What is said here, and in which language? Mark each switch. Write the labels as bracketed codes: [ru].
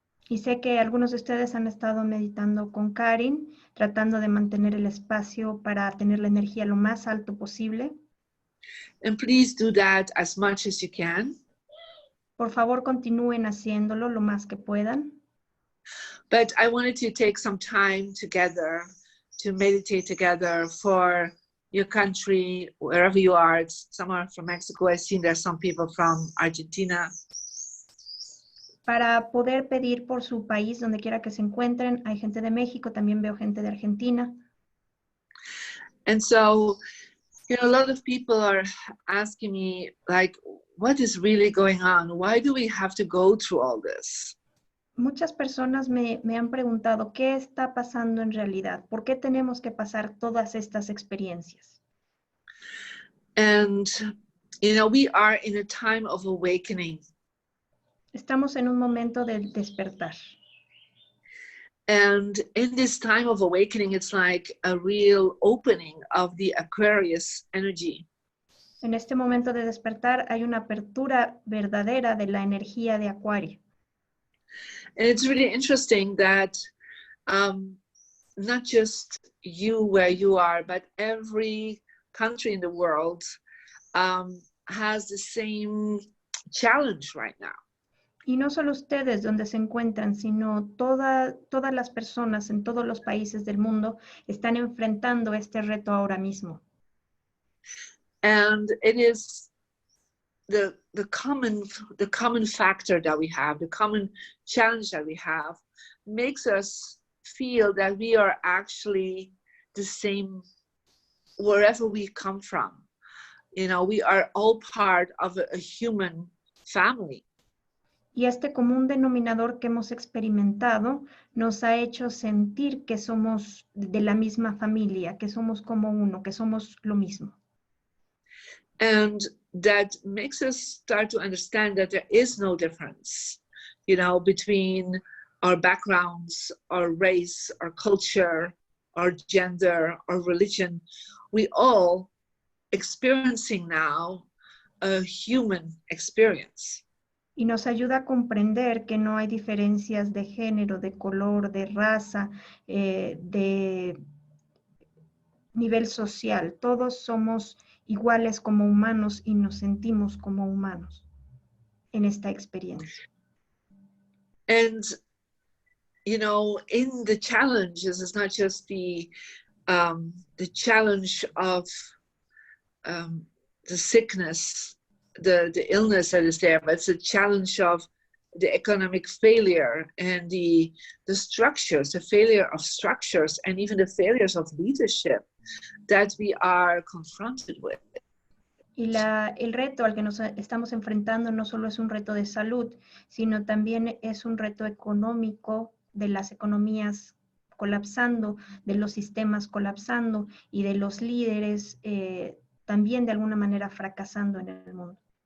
[es] Y sé que algunos de ustedes han estado meditando con Karin, tratando de mantener el espacio para tener la energía lo más alto posible. [en] And please do that as much as you can. [es] Por favor, continúen haciéndolo lo más que puedan. [en] But I wanted to take some time together to meditate together for your country, wherever you are. Some are from Mexico. I've seen there's some people from Argentina. [es] Para poder pedir por su país, donde quiera que se encuentren. Hay gente de México, también veo gente de Argentina. [en] And so, a lot of people are asking me, like, what is really going on? Why do we have to go through all this? [es] Muchas personas me han preguntado, ¿qué está pasando en realidad? ¿Por qué tenemos que pasar todas estas experiencias? [en] And, we are in a time of awakening. [es] Estamos en un momento de despertar. [en] And in this time of awakening, it's like a real opening of the Aquarius energy. [es] En este momento de despertar hay una apertura verdadera de la energía de Acuario. [en] And it's really interesting that not just you where you are, but every country in the world has the same challenge right now. [es] Y no solo ustedes donde se encuentran, sino todas las personas en todos los países del mundo están enfrentando este reto ahora mismo. [en] And it is the common factor that we have, the common challenge that we have, makes us feel that we are actually the same wherever we come from. We are all part of a human family. [es] Y este común denominador que hemos experimentado nos ha hecho sentir que somos de la misma familia, que somos como uno, que somos lo mismo. [en] And that makes us start to understand that there is no difference, between our backgrounds, our race, our culture, our gender, our religion. We all experiencing now a human experience. [es] Y nos ayuda a comprender que no hay diferencias de género, de color, de raza, de nivel social. Todos somos iguales como humanos y nos sentimos como humanos en esta experiencia. [en] And, in the challenges, it's not just the challenge of the sickness, the illness that is there, but it's a challenge of the economic failure and the structures, the failure of structures, and even the failures of leadership that we are confronted with. [es] Y el reto al que nos estamos enfrentando no solo es un reto de salud, sino también es un reto económico, de las economías colapsando, de los sistemas colapsando y de los líderes también de alguna manera fracasando en el mundo.